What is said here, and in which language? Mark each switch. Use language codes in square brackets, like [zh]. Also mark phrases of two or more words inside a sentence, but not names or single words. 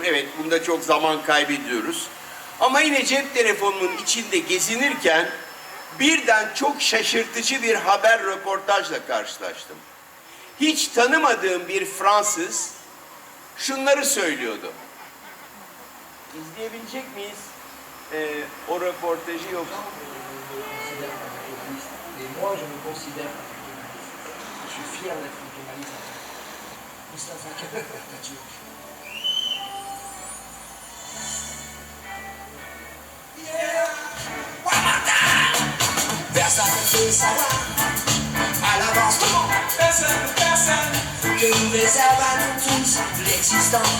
[tr] Evet, bunda çok zaman kaybediyoruz. Ama yine cep telefonunun içinde gezinirken birden çok şaşırtıcı bir haber röportajla karşılaştım. Hiç tanımadığım bir Fransız şunları söylüyordu. İzleyebilecek miyiz o röportajı? Yok. [fr] Moi, je me considère, je suis fier d'être un kémaliste. Mustafa Kemal Atatürk. Personne ne peut savoir à l'avance comment personne que nous réserve à nous tous l'existence.